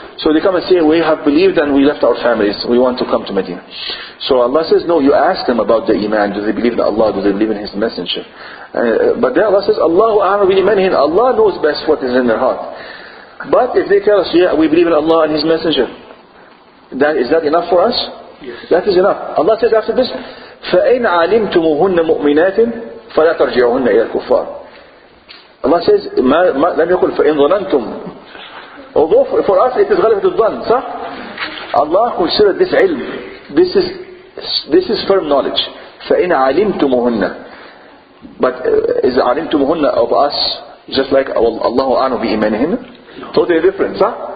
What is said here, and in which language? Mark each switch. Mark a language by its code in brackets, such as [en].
[en] So they come and say, we have believed and we left our families, we want to come to Medina. So Allah says, no, you ask them about the iman. Do they believe in Allah? Do they believe in His Messenger? But then Allah says, Allahu a'lamu bi imanihin. Allah knows best what is in their heart. But if they tell us, yeah, we believe in Allah and His Messenger, is that enough for us? Yes. That is enough. [ar] Allah says after this, فَإِنْ عَلِمْتُمُهُنَّ مُؤْمِنَاتٍ فَلَا تَرْجِعُهُنَّ إِلَى الْكُفَّارِ. [en] Allah says, [ar] لم يقل فَإِنْ ظَنَنْتُمْ. [en] Although for us it is [ar] غَلَبَةُ الظَّنِّ, [en] صح? Allah considered this ilm. This is firm knowledge. [ar] فَإِنْ عَلِمْتُمُهُنَّ. [en] But is عَلِمْتُمُهُنَّ of us just like Allahu a'lamu bi imanihinna? Totally different, صح?